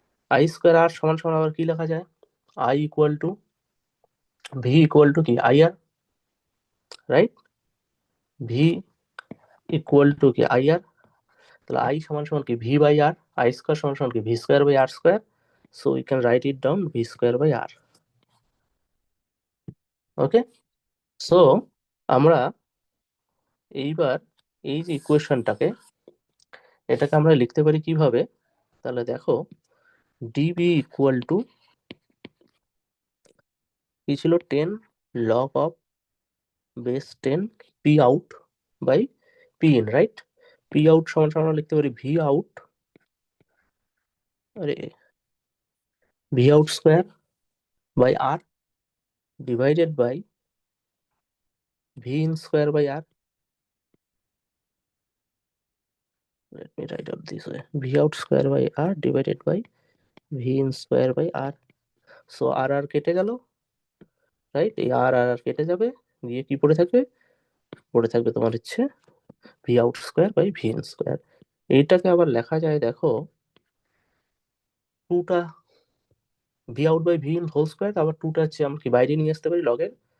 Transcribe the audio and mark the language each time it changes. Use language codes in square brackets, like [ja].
[bn] I square আর সমান সমান আবার কি লেখা যায়, I equal to V equal to কি I আর, right? V equal to কি আই আর, তাহলে আই সমান সমান কি V by আর, I square সমান সমান কি V square by আর square. [en] So we can write it down v square by r. [bn] Okay, so আমরা এইবার এই যে ইকুয়েশনটাকে, এটাকে আমরা লিখতে পারি কিভাবে, তাহলে দেখো dv ইকুয়াল টু কি ছিল, 10 log of base 10 p out by p in, right? p out সমান সমান আমরা লিখতে পারি v out, আরে v out square by r [en] divided by v in square by r. Let me write up this way, v out square by r divided by v in square by r. [bn] So r r কেটে গেল, right? এই আর আর আর কেটে যাবে, দিয়ে কি পড়ে থাকবে, পড়ে থাকবে তোমার হচ্ছে V out square by V in square. এইটাকে আবার লেখা যায় দেখো, টুটা V out by V in whole square, আবার টুটা হচ্ছে আমরা কি বাইরে নিয়ে আসতে পারি লগের।